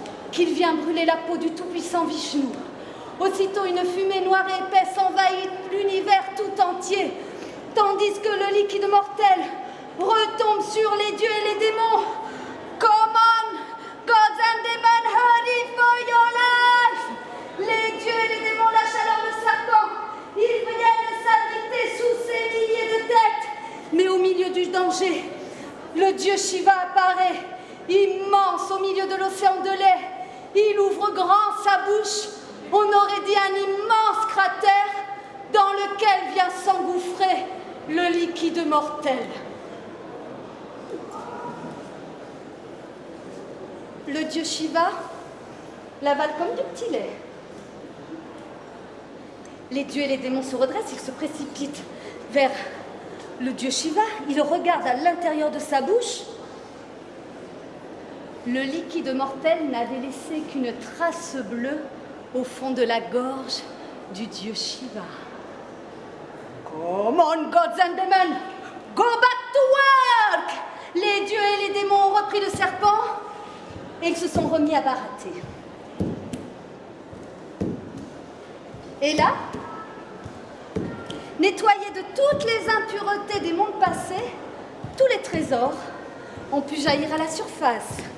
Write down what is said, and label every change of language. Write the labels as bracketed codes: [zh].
[fr] Qu'il vient brûler la peau du tout-puissant Vishnu. Aussitôt, une fumée noire et épaisse envahit l'univers tout entier, tandis que le liquide mortel retombe sur les dieux et les démons. [en] Come on, gods and demons, hurry for your life! [fr] Les dieux et les démons lâchent alors le serpent. Ils viennent s'abriter sous ces milliers de têtes. Mais au milieu du danger, le dieu Shiva apparaît, immense au milieu de l'océan de lait. Il ouvre grand sa bouche. On aurait dit un immense cratère dans lequel vient s'engouffrer le liquide mortel. Le dieu Shiva l'avale comme du petit lait. Les dieux et les démons se redressent, ils se précipitent vers le dieu Shiva. Ils regardent à l'intérieur de sa bouche. Le liquide mortel n'avait laissé qu'une trace bleue au fond de la gorge du dieu Shiva. [en] Come on, gods and demons, go back to work! [fr] Les dieux et les démons ont repris le serpent et ils se sont remis à barater. Et là, nettoyés de toutes les impuretés des mondes passés, tous les trésors ont pu jaillir à la surface.